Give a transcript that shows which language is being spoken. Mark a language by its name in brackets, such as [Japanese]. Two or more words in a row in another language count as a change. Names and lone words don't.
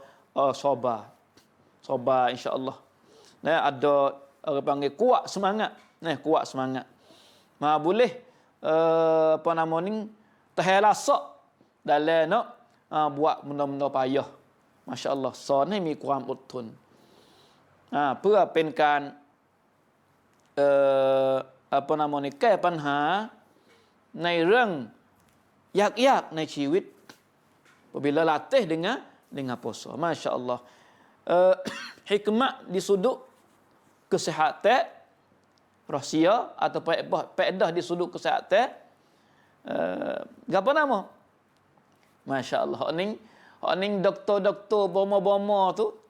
[Malay] sabar insya-Allah nah ada orang panggil kuat semangat kuat semangat boleh apa nama ni tahan rasa dalam nak buat benda-benda payah masya-Allah [Thai] สอนให้มีความอดทนเพื่อเป็นการ [Malay] apa nama ni [Thai] แก้ปัญหาในเรื่องยากๆในชีวิต [Malay] apabila latih dengan puasa masya-Allah hikmah di sudut kesihatan rahsia atau faedah di sudut kesihatan apa nama masya-Allah hak ni doktor bomo tu